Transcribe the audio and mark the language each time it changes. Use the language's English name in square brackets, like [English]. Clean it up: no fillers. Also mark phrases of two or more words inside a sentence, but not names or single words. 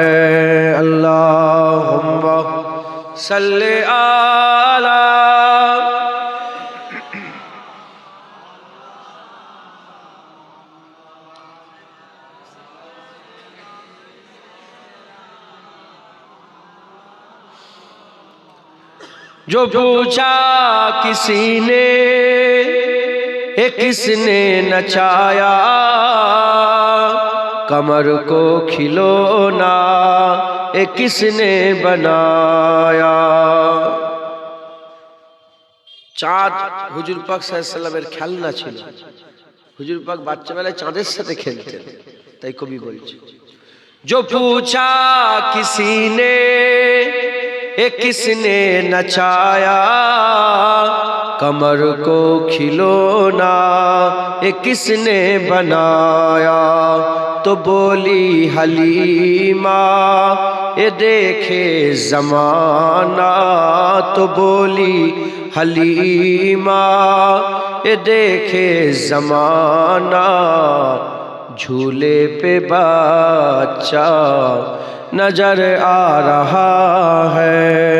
[Urdu] اللہم صلی علی جو پوچھا کسی نے کس نے نچایا، کمر کو کھلونا کس نے بنایا۔ [Bangla] চাঁদ হুজুর পাক [Arabic] صلى الله عليه وسلم [Bangla] খেলনা ছিল। হুজুর পাক বাচ্চাবেলায় চাঁদের সাথে খেলতেন, তাই কবি বলছে [Urdu] جو پوچھا کسی نے کس نے نچایا، کمر کو کھلونا کس نے بنایا۔ تو بولی حلیمہ دیکھے زمانہ، تو بولی حلیمہ دیکھے زمانہ، جھولے پہ بچہ نظر آ رہا ہے۔